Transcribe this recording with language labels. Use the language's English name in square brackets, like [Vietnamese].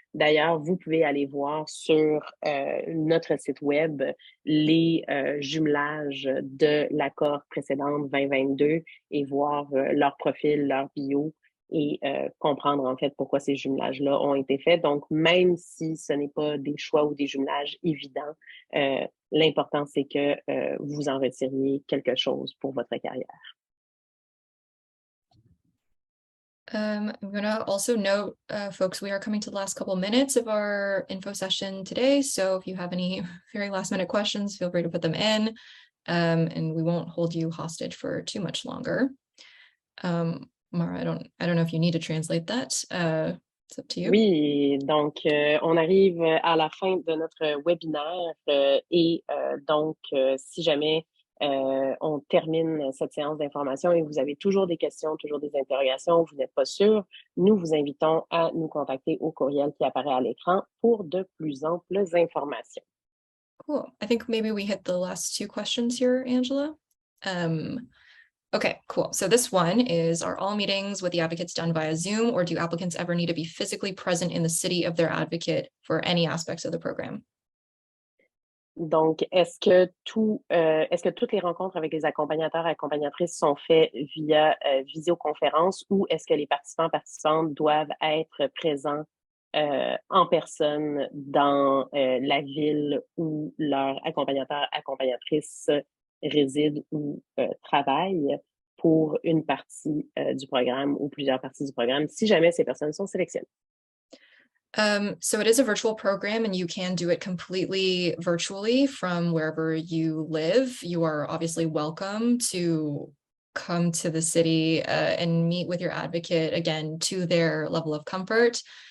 [French] D'ailleurs, vous pouvez aller voir sur notre site web les jumelages de la cohorte précédente 2022 et voir leur profil, leur bio et comprendre en fait pourquoi ces jumelages-là ont été faits. Donc, même si ce n'est pas des choix ou des jumelages évidents, l'important, c'est que vous en retiriez quelque chose pour votre carrière. [English] I'm going to also note, folks, we are coming to the last couple minutes of our info session today. So if you have any very last minute questions, feel free to put them in, and we won't hold you hostage for too much longer. Mara, I don't know if you need to translate that. It's up to you. [French] Oui, donc on arrive à la fin de notre webinaire et donc si jamais on termine cette séance d'information et vous avez toujours des questions, toujours des interrogations, vous n'êtes pas sûr, nous vous invitons à nous contacter au courriel qui apparaît à l'écran pour de plus amples informations. [English] Cool. I think maybe we hit the last two questions here, Angela. Okay, cool. So this one is, are all meetings with the advocates done via Zoom, or do applicants ever need to be physically present in the city of their advocate for any aspects of the program? [French] Donc, est-ce que toutes les rencontres avec les accompagnateurs et accompagnatrices sont faites via visioconférence ou est-ce que les participantes doivent être présents en personne dans la ville où leur accompagnatrice réside ou travaille pour une partie du programme ou plusieurs parties du programme, si jamais ces personnes sont sélectionnées? [English] So it is a virtual program and you can do it completely virtually from wherever you live. You are obviously welcome to come to the city and meet with your advocate, again, to their level of comfort.